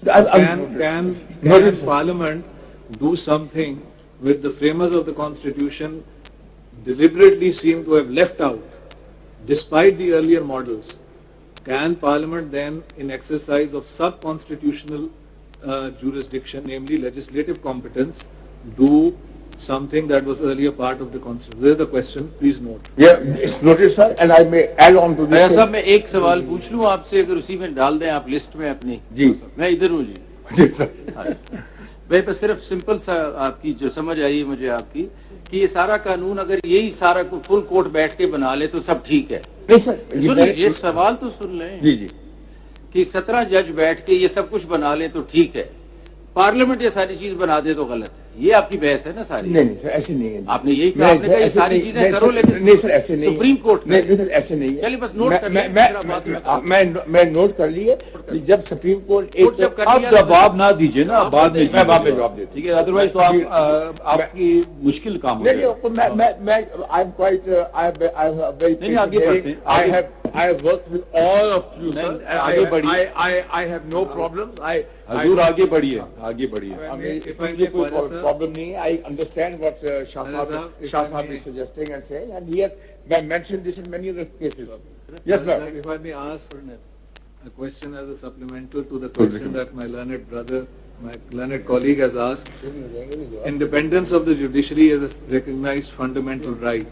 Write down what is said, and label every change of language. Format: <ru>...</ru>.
<en>Can Parliament do something which the framers of the Constitution deliberately seem to have left out, despite the earlier models? Can Parliament then, in exercise of sub-constitutional jurisdiction, namely legislative competence, do something that was earlier part of the Constitution? This is the question, please note. Yeah, it's noted, sir, and I may add on to this.</en> <hi>साहब मैं एक सवाल पूछ लूं आपसे, अगर उसी में डाल दें आप लिस्ट में अपनी। जी मैं इधर हूँ जी। जी सर। मैं बस सिर्फ सिंपल सा आपकी जो समझ आई है मुझे आपकी, कि ये सारा कानून अगर यही सारा फुल कोर्ट बैठ के बना ले तो सब ठीक है। नहीं सर, सुनिए, ये सवाल तो सुन लें। जी जी। कि 17 जज बैठ के ये सब कुछ बना ले तो ठीक है, पार्लियामेंट ये सारी चीज बना दे तो गलत है। ये आपकी बहस है ना सारी? नहीं नहीं सर, ऐसे नहीं है। आपने यही कहा, आपने कहा ये सारी चीजें करो, लेकिन नहीं सर ऐसे नहीं, सुप्रीम कोर्ट नहीं सर ऐसे नहीं है। चलिए बस नोट कर लीजिए। मैं नोट कर लिए, जब सुप्रीम कोर्ट एक आप जवाब ना दीजिए ना, बाद में मैं बाद में जवाब देता हूं, ठीक है, अदरवाइज तो आप आपकी मुश्किल काम हो जाएगा।</hi> <en>मैं I am quite I have very</en> <hi>नहीं, आगे बढ़ते हैं।</hi> <en>I have worked with all of you, sir.</en> <hi>आगे बढ़िए।</hi> <en>I have no problems.</en> <hi>हजूर आगे बढ़िए, आगे बढ़िए। मुझे कोई प्रॉब्लम नहीं है।</hi> <en>I understand what Shah Sahab is suggesting and saying, and he has mentioned this in many other cases. Yes, ma'am. If I may ask a question as a supplemental to the question that my learned brother, my learned colleague has asked. Independence of the judiciary is a recognized fundamental right.</en>